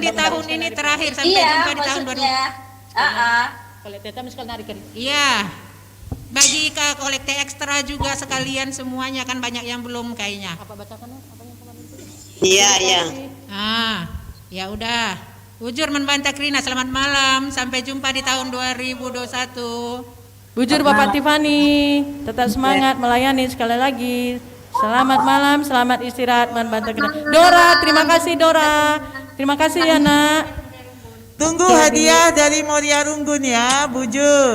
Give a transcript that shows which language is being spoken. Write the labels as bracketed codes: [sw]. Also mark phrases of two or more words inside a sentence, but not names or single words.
[id] di benar. tahun ini terakhir sampai Iya, jumpa di tahun 2000. maksudnya. Kalau teta misalkan narikan. Iya. Bagi ke kolekte ekstra juga sekalian semuanya kan banyak yang belum kayaknya. Apa bacakan apa yang kemarin itu? Iya, iya. Ya udah. [btx] Bujur membantah Krina, [id] selamat malam. Sampai jumpa di tahun 2021. Bujur Bapak Tiffany, tetap semangat melayani sekali lagi. Selamat malam, selamat istirahat [btx] membantah Krina. [id] Dora, terima kasih Dora. Terima kasih ya nak. Tunggu hadiah dari Moria Runggun ya, Bujur.